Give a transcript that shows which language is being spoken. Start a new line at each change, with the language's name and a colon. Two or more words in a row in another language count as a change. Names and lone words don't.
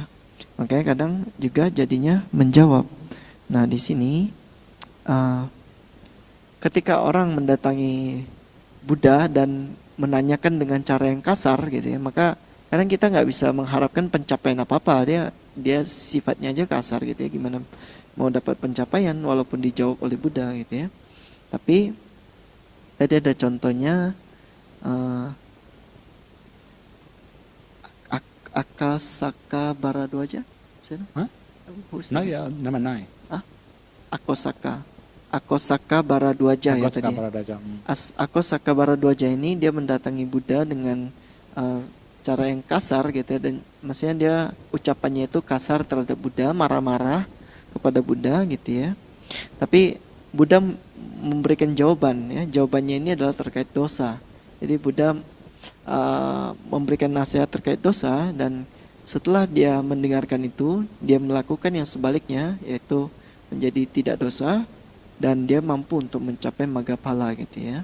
Indonesian: Makanya kadang juga jadinya menjawab. Nah, di sini ketika orang mendatangi Buddha dan menanyakan dengan cara yang kasar gitu ya, maka kadang kita nggak bisa mengharapkan pencapaian apa-apa. Dia sifatnya aja kasar gitu ya, gimana mau dapat pencapaian walaupun dijawab oleh Buddha gitu ya. Tapi tadi ada contohnya Akasaka Bharadwaja.
English: Huh? No, yeah, number 9.
Indonesian: Akosaka Bharadwaja ya Akosaka tadi. Bharadwaja. Akosaka Bharadwaja ini dia mendatangi Buddha dengan cara yang kasar gitu ya, dan maksudnya dia ucapannya itu kasar terhadap Buddha, marah-marah kepada Buddha gitu ya. Tapi Buddha memberikan jawaban ya. Jawabannya ini adalah terkait dosa. Jadi Buddha memberikan nasihat terkait dosa, dan setelah dia mendengarkan itu, dia melakukan yang sebaliknya, yaitu menjadi tidak dosa, dan dia mampu untuk mencapai Maggaphala gitu ya.